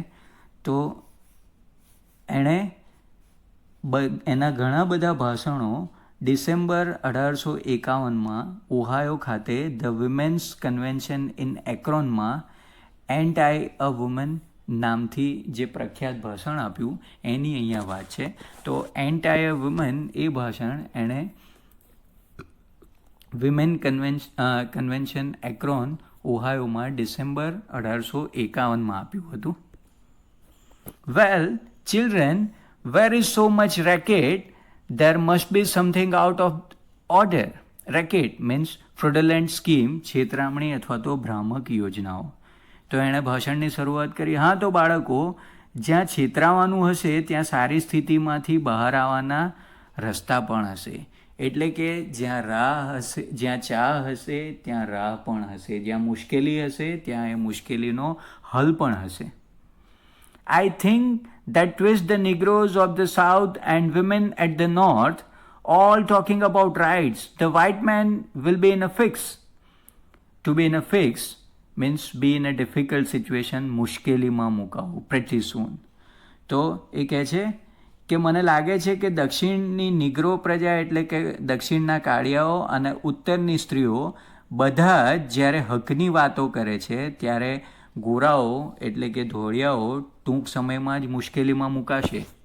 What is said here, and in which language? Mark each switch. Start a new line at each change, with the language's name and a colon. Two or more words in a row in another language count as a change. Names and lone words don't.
Gujarati: તો એણે એના ઘણા બધા ભાષણો ડિસેમ્બર 1851માં ઓહાયો ખાતે ધ વિમેન્સ કન્વેન્શન ઇન એક્રોનમાં એન્ટાઈ અ વુમન નામથી જે પ્રખ્યાત ભાષણ આપ્યું એની અહીંયા વાત છે. તો એન્ટાઈ અ વુમન એ ભાષણ એણે વિમેન કન્વેન્શન એક્રોન ઓહાયોમાં ડિસેમ્બર 1851માં આપ્યું હતું.
English: well children, where is so much racket, there must be something out of order. Racket means fraudulent scheme,
Gujarati: છેતરામણી અથવા તો ભ્રામક યોજનાઓ. તો એણે ભાષણની શરૂઆત કરી, હા તો બાળકો, જ્યાં છેતરાવાનું હશે ત્યાં સારી સ્થિતિમાંથી બહાર આવવાના રસ્તા પણ હશે. એટલે કે જ્યાં રાહ હશે, જ્યાં ચા હશે ત્યાં રાહ પણ હશે, જ્યાં મુશ્કેલી હશે ત્યાં એ મુશ્કેલીનો હલ પણ હશે.
English: I think that twist the Negroes of the South and women at the North, all talking about rights, the white man will be in a fix. To be in a fix means be in a difficult situation,
Gujarati: મુશ્કેલીમાં મુકાવું,
English: pretty soon.
Gujarati: તો એ કહે છે કે મને લાગે છે કે દક્ષિણની નિગ્રો પ્રજા એટલે કે દક્ષિણના કાળિયાઓ અને ઉત્તરની સ્ત્રીઓ બધા જ્યારે હકની વાતો કરે છે ત્યારે ગોરાઓ એટલે કે ધોળિયાઓ ટૂંક સમયમાં જ મુશ્કેલીમાં મુકાશે.